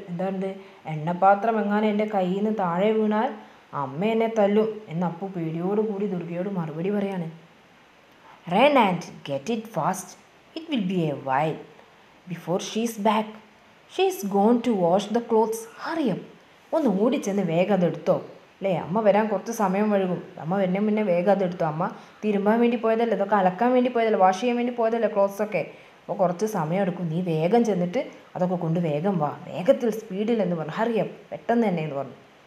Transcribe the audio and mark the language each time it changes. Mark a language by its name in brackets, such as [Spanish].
[Malayalam] എന്താണ്, എണ്ണപ്പാത്രം എങ്ങാനും എൻ്റെ കയ്യിൽ നിന്ന് താഴെ വീണാൽ അമ്മ എന്നെ തല്ലും എന്ന് അപ്പു പേടിയോടുകൂടി ദുർഗയോട് മറുപടി പറയാണ്. [English] run and get it fast, it will be a while before she is back. she is gone to wash the clothes, hurry up. [Malayalam] ഒന്ന് ഓടിച്ചെന്ന് വേഗം അതെടുത്തോ, അല്ലേ, അമ്മ വരാൻ കുറച്ച് സമയം വഴുകും, അമ്മ വരുന്നതിന് മുന്നേ വേഗം അതെടുത്തോ. അമ്മ തിരുമ്പാൻ വേണ്ടി പോയതല്ലേ, ഇതൊക്കെ അലക്കാൻ വേണ്ടി പോയതല്ലേ, വാഷ് ചെയ്യാൻ വേണ്ടി പോയതല്ലേ ക്ലോത്ത്സൊക്കെ, അപ്പോൾ കുറച്ച് സമയം എടുക്കും, നീ വേഗം ചെന്നിട്ട് അതൊക്കെ കൊണ്ട് വേഗം വാ, വേഗത്തിൽ സ്പീഡിൽ എന്ന് പറഞ്ഞു, ഹറിയപ്പ്, പെട്ടെന്ന് തന്നെ എന്ന് പറഞ്ഞു.